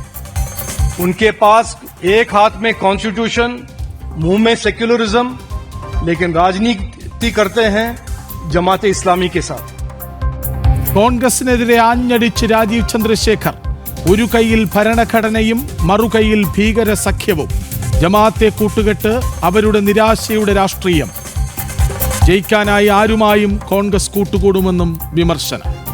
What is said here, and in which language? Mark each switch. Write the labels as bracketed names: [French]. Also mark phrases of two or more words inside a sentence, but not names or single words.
[Hindi] उनके पास एक हाथ में कॉन्स्टिट्यूशन, मुंह में सेक्युलरिज्म, लेकिन राजनीति करते हैं जमाते इस्लामी के साथ. [Malayalam] കോൺഗ്രസിനെതിരെ ആഞ്ഞടിച്ച് രാജീവ് ചന്ദ്രശേഖർ. ഒരു കൈയിൽ ഭരണഘടനയും മറുകൈയിൽ ഭീകര സഖ്യവും. ജമാഅത്തെ കൂട്ടുകെട്ട് അവരുടെ നിരാശയുടെ രാഷ്ട്രീയം. ജയിക്കാനായി ആരുമായും കോൺഗ്രസ് കൂട്ടുകൂടുമെന്നും വിമർശനം.